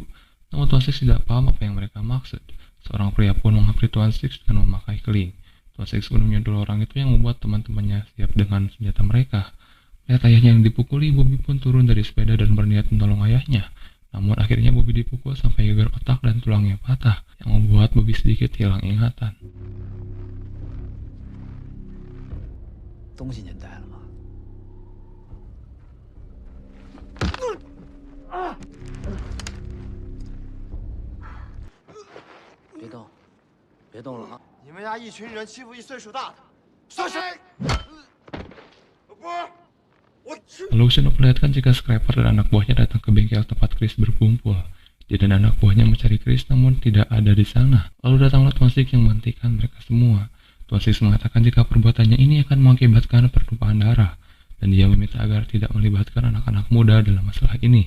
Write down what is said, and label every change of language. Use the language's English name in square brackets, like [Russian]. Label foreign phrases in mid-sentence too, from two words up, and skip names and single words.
[Indonesian] Namun Tuan Six tidak paham apa yang mereka maksud. Seorang pria pun menghampiri Tuan Six dan memakai keling. Tuan Six pun menyundul orang itu yang membuat teman-temannya siap dengan senjata mereka. Lihat ayahnya yang dipukuli, Bobby pun turun dari sepeda dan berniat menolong ayahnya. Namun akhirnya Bobby dipukul sampai gegar otak dan tulangnya patah, yang membuat Bobby sedikit hilang ingatan. [Chinese] 东西您带了吗？别动，别动了啊！你们家一群人欺负一岁数大的，算谁？不是， [Indonesian] Lalu Shin memperlihatkan jika Scraper dan anak buahnya datang ke bengkel tempat Chris berkumpul. Dia dan anak buahnya mencari Chris namun tidak ada di sana. Lalu datanglah Tuan Six yang menghentikan mereka semua. Tuan Six mengatakan jika perbuatannya ini akan mengakibatkan pertumpahan darah, dan dia meminta agar tidak melibatkan anak-anak muda dalam masalah ini.